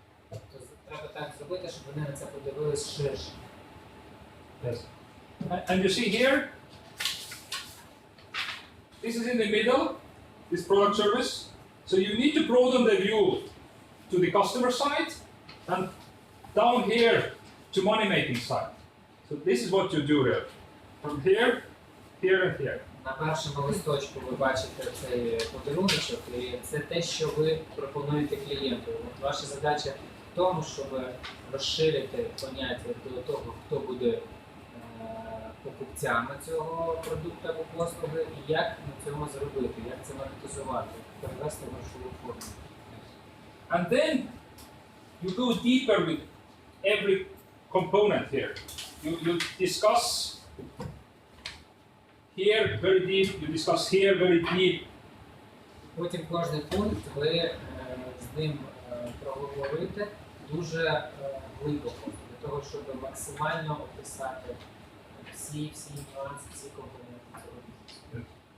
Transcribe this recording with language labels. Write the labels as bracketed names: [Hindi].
[Ukrainian] Тобто треба так зробити, щоб вони на це подивились ширше. [English] Yes. And you see here, this is in the middle, this product service. So you need to broaden the view to the customer side and down here to money-making side. So this is what you do here. From here, here and here. [Ukrainian] На першому листочку ви бачите цей подаруночок, і це те, що ви пропонуєте клієнту. От ваша задача в тому, щоб розширити поняття до того, хто буде покупцями цього продукту або послуги, і як на цьому зробити, як це монетизувати, перевести в грошову форму. [English] And then you go deeper with every component here. You discuss here very deep, you discuss here very deep. [Ukrainian] Потім кожний пункт ви з ним проговорите дуже глибоко, для того, щоб максимально описати всі нюанси, всі компоненти цього бізнесу.